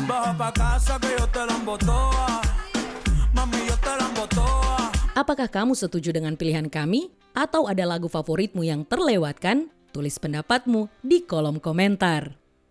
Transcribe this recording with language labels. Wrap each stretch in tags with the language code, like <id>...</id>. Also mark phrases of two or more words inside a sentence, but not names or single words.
<es>Baja pa' casa que yo te la embotoa. Mami, yo te la embotoa.</es> <id>Apakah kamu setuju dengan pilihan kami? Atau ada lagu favoritmu yang terlewatkan? Tulis pendapatmu di kolom komentar.</id>